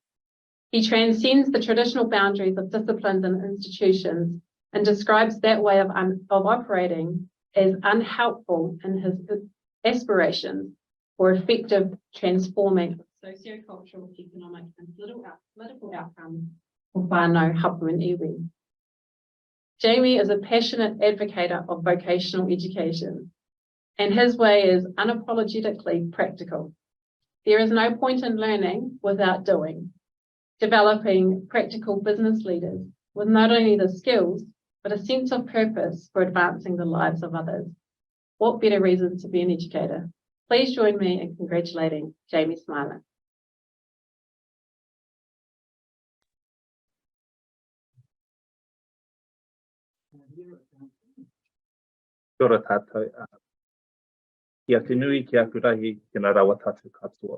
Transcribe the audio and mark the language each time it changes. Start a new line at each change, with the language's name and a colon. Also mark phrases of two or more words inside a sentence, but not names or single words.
English: He transcends the traditional boundaries of disciplines and institutions and describes that way of operating as unhelpful in his aspirations for effective transforming socio-cultural, economic, and political outcomes for
Māori: whānau hapu
English: and iwi. Jamie is a passionate advocate of vocational education, and his way is unapologetically practical. There is no point in learning without doing. developing practical business leaders with not only the skills, but a sense of purpose for advancing the lives of others. What better reason to be an educator? Please join me in congratulating Jamie Smiler.
Māori: Kia ora tātou. Kia te nui, kia kurahi, kia rawa tātou katoa.